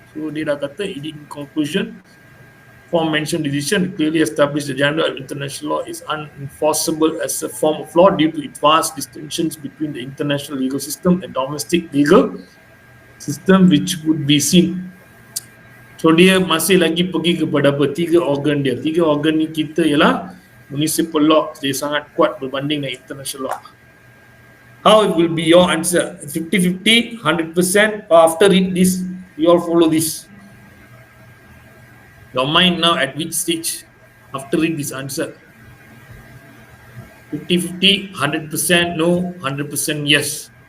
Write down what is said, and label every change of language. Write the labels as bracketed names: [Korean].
[English] So [Malay] dia dah kata [English] in conclusion, aforementioned decision clearly established the general international law is unenforceable as a form of law due to its vast distinctions between the international legal system and domestic legal system, which would be seen. [Malay] So dia masih lagi pergi kepada apa? Tiga organ dia. Tiga organ ni kita ialah municipal law. Dia sangat kuat berbanding dengan international law. [English] How it will be your answer? 50-50, 100%, or after read this, you all follow this? Your mind now at which stage? After read this answer. 50-50, 100% no, 100% yes.